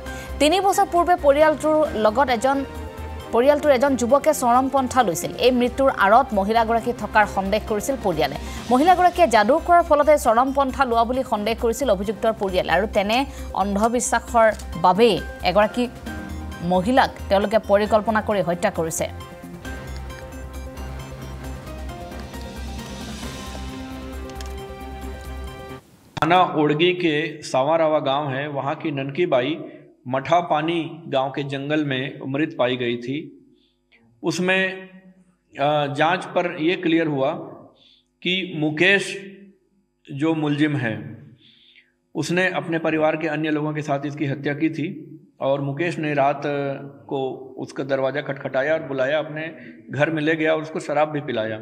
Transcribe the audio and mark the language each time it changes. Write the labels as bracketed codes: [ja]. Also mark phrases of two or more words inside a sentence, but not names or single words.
[as] 3 বছৰ পূৰ্বে পৰিয়ালটোৰ এজন যুৱকে চৰমপন্থা লৈছিল। এই মৃত্যুৰ আঁৰত মহিলাগৰাকী থকাৰ সন্দেহ কৰিছিল পৰিয়ালে। মহিলাগৰাকীয়ে যাদু কৰাৰ ফলতে চৰমপন্থা লোৱা বুলি সন্দেহ কৰিছিল অভিযুক্তৰ পৰিয়ালে, আৰু তেনে অন্ধবিশ্বাসৰ বাবেই এগৰাকী মহিলাক তেওঁলোকে পৰিকল্পনা কৰি হত্যা কৰিছে। [hi] थाना ओड़गी के सावारावा गांव है, वहां की ननकी बाई मठा पानी गांव के जंगल में मृत पाई गई थी। उसमें जांच पर यह क्लियर हुआ कि मुकेश जो मुलजिम है उसने अपने परिवार के अन्य लोगों के साथ इसकी हत्या की थी, और मुकेश ने रात को उसका दरवाज़ा खटखटाया और बुलाया, अपने घर में ले गया और उसको शराब भी पिलाया।